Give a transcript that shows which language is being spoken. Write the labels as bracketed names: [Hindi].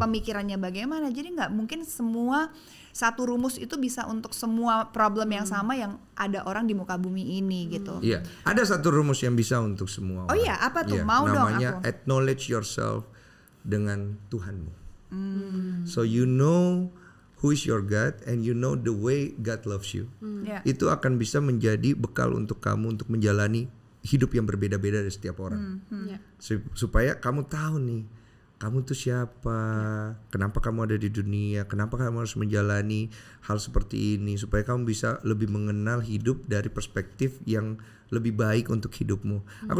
[Indonesian] Pemikirannya bagaimana. Jadi nggak mungkin semua satu rumus itu bisa untuk semua problem yang sama yang ada orang di muka bumi ini gitu. Iya, ada satu rumus yang bisa untuk semua orang. Oh iya, apa tuh? Iya, Mau dong namanya aku. [English] acknowledge yourself [Indonesian] dengan Tuhanmu. [English] So you know who is your God and you know the way God loves you. [Indonesian] Ya. Itu akan bisa menjadi bekal untuk kamu untuk menjalani hidup yang berbeda-beda dari setiap orang. Supaya kamu tahu nih, kamu tuh siapa, kenapa kamu ada di dunia, kenapa kamu harus menjalani hal seperti ini, supaya kamu bisa lebih mengenal hidup dari perspektif yang lebih baik untuk hidupmu.